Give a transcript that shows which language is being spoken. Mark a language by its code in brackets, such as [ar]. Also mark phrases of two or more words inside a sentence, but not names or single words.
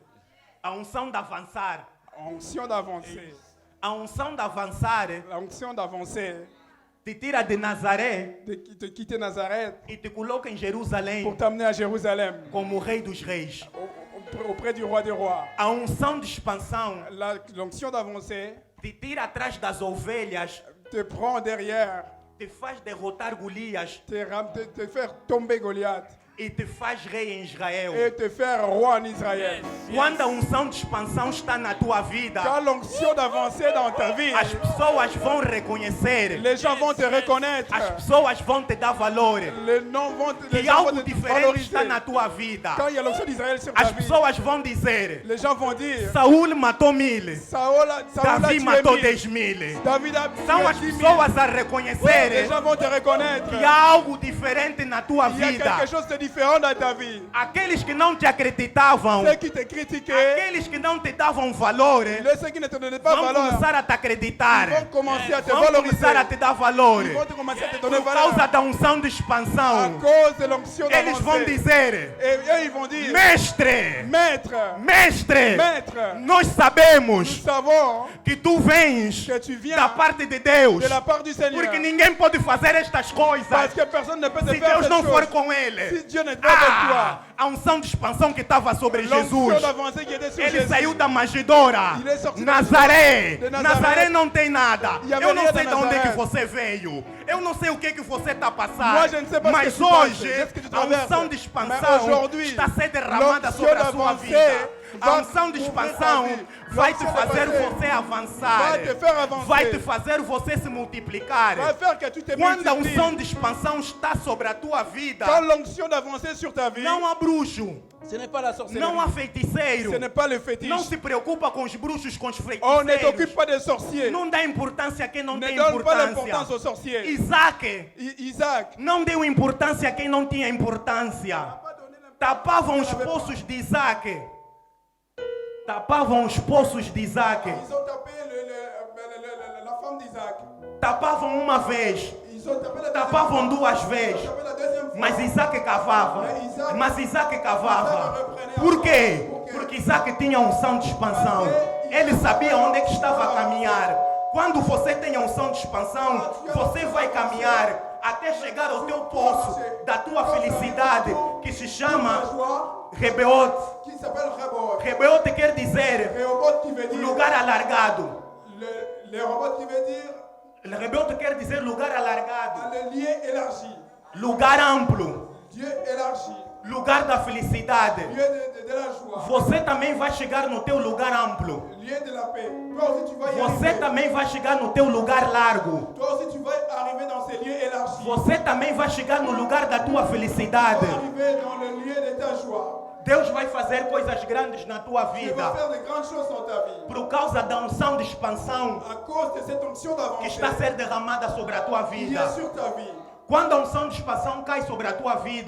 [pt] A unção de avançar. [fr] Onction d'avancer. [pt] A unção de avançar [fr] L'onction d'avancer, [pt] te tira de Nazaré [fr] de quitter Nazareth [pt] e te coloca em Jerusalém [fr] pour t'amener à Jérusalem, [pt] como o rei dos reis. [fr] auprès du roi des rois. [pt] A unção de expansão [fr] L'onction d'avancer [pt] te tira atrás das ovelhas, [fr] te prend derrière, [pt] te faz derrotar Golias [fr] te faire tomber Goliath [pt] e te faz rei em Israel. [fr] et te faire roi en Israël. [pt] Quando a unção de expansão está na tua vida, [fr] Quand l'onction d'avancer dans ta vie, [pt] as pessoas vão reconhecer, [fr] les gens vont te reconnaître. [pt] as pessoas vão te dar valor, [fr] Les gens vont [pt] que [fr] te [pt] algo diferente está [fr] valoriser. [pt] na tua vida. [fr] Quand il y a l'onction d'Israël sur ta [pt] As [fr] vie, [pt] pessoas vão dizer: [fr] les gens vont dire [pt] Saúl matou 1000, [fr] Saoul a [pt] Davi [fr] tué [pt] matou [fr] 1000. [pt] 10.000. [fr] David a [pt] São [fr] tué [pt] as [fr] 10 000. [pt] pessoas a [fr] Les [pt] reconhecerem [fr] gens vont te reconnaître. [pt] que há algo diferente na tua [fr] Il y a [pt] vida. [fr] quelque chose de différent dans ta vie. [pt] Aqueles que não te acreditavam, [fr] Ceux qui te critiquaient, [pt] aqueles que não te davam valor, [fr] ceux qui ne te donnaient pas [pt] vão [fr] valeur, [pt] começar a te acreditar. [fr] ils vont commencer à te [pt] Vão [fr] valoriser. [pt] começar a te dar valor. [fr] Ils vont te commencer à te donner [pt] Por causa [fr] valeur. [pt] da unção de [fr] À [pt] expansão, [fr] cause de l'onction [pt] eles vão [fr] d'avancer. [pt] dizer: [fr] Et eux, ils vont dire, [pt] Mestre, [fr] Maître, [pt] mestre, [fr] Maître, [pt] nós [fr] nous [pt] sabemos [fr] savons [pt] que tu vens [fr] que tu viens [pt] da parte de Deus, [fr] de la part du Seigneur. [pt] porque ninguém pode fazer estas coisas [fr] Parce que personne ne peut te [pt] se [fr] faire [pt] Deus [fr] cette [pt] não for [fr] chose. [pt] com ele. [fr] Si Dieu n'est pas avec toi, [pt] A unção de expansão que estava sobre [fr] l'onction [pt] Jesus. [fr] d'avancer qui était sur [pt] Ele [fr] Jésus, [pt] saiu da manjedoura. [fr] Il est sorti [pt] Nazaré. [fr] de Nazaré. [pt] Nazaré não tem nada. [fr] Il y avait [pt] Eu não [fr] rien [pt] sei [fr] de [pt] de onde é que [fr] Nazaré. [pt] você veio. Eu não sei o que você está passando. [fr] Moi, je ne sais pas [pt] Mas [fr] ce que tu passes, [pt] hoje, [fr] qu'est-ce que tu [pt] a [fr] traverses. [pt] unção de [fr] Mais [pt] expansão [fr] aujourd'hui, [pt] está a ser derramada [fr] l'onction [pt] sobre a sua [fr] d'avancer [pt] vida. A [fr] va [pt] unção de [fr] couvrir [pt] expansão [fr] ta vie. [pt] vai te [fr] L'onction [pt] fazer [fr] d'avancer [pt] você avançar. [fr] va te faire avancer. [pt] Vai te fazer você se multiplicar. [fr] va faire que tu te [pt] Quando a [fr] multiplies. [pt] unção de expansão está sobre a tua vida, [fr] Quand l'onction d'avancer sur ta vie, [pt] não há bruxo, [fr] ce n'est pas la sorcellerie, [pt] não há feiticeiro. [fr] ce n'est pas le fétiche. [pt] Não se preocupa com os bruxos, com os [fr] On ne [pt] feiticeiros. [fr] t'occupe pas des sorciers. [pt] Não dá importância a quem não [fr] Ne [pt] tem [fr] donne pas l'importance aux [pt] importância. [fr] sorciers. [pt] Isaac [fr] Isaac [pt] não deu importância a quem não tinha importância. Tapavam os poços de Isaac. Tapavam os poços de Isaac. [fr] ils ont tapé la femme d'Isaac. [pt] Tapavam uma vez. [fr] Ils ont tapé la [pt] Tapavam duas [fr] Ils [pt] vezes. [fr] ont tapé la deuxième fois. [pt] Mas Isaac cavava. Mas Isaac cavava. Por quê? Porque Isaac tinha unção de expansão. Ele sabia onde é que estava a caminhar. Quando você tem a unção de expansão, você vai caminhar até chegar ao teu poço da tua felicidade, que se chama [fr] Joie, [pt] Rebeot. [fr] qui s'appelle Rehoboth. [pt] Rebeot quer dizer [fr] Rehoboth qui veut dire [pt] lugar alargado. [fr] le Rehoboth qui veut dire [pt] Rebeot quer dizer lugar alargado, [fr] le lieu élargi. [pt] lugar amplo, [fr] Dieu élargi. [pt] lugar da felicidade. [fr] Lieu de de la joie, [pt] você também vai chegar no teu lugar amplo. [fr] lieu de la paix. Toi aussi, tu vas y [pt] Você [fr] arriver. [pt] também vai chegar no teu lugar largo. [fr] Toi aussi, tu vas arriver dans ces lieux élargis. [pt] Você também vai chegar no lugar da tua [fr] Tu [pt] felicidade. [fr] vas arriver dans le lieu de ta joie. [pt] Deus vai fazer coisas grandes na tua [fr] Tu vas [pt] vida [fr] faire de grandes choses dans ta vie. [pt] por causa da unção de expansão [fr] À cause de cette onction [pt] que [fr] d'avancée [pt] está a ser derramada sobre a tua [fr] qui [pt] vida. [fr] est sur ta vie. [pt] Quando a unção de expansão cai sobre a tua vida,